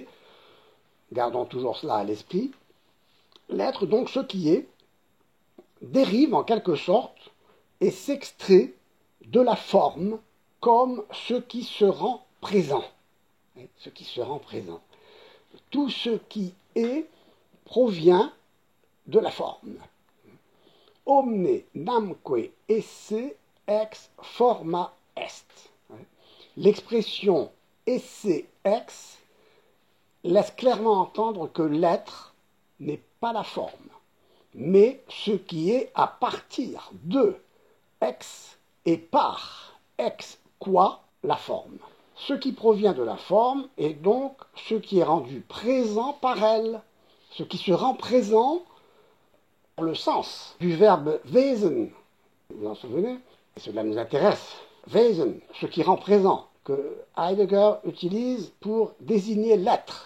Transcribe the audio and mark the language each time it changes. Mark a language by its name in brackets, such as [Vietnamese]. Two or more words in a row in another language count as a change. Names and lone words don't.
[French] Gardons toujours cela à l'esprit. L'être, donc ce qui est, dérive en quelque sorte et s'extrait de la forme comme ce qui se rend présent. Ce qui se rend présent. Tout ce qui est provient de la forme. [Latin] Omne namque esse ex forma est. [French] L'expression [Latin] esse ex [French] laisse clairement entendre que l'être n'est pas la forme, mais ce qui est à partir de ex et par [Latin] ex qua [French] la forme. Ce qui provient de la forme est donc ce qui est rendu présent par elle, ce qui se rend présent par le sens du verbe wesen. Vous vous en souvenez? Et cela nous intéresse. Wesen, ce qui rend présent, que Heidegger utilise pour désigner l'être.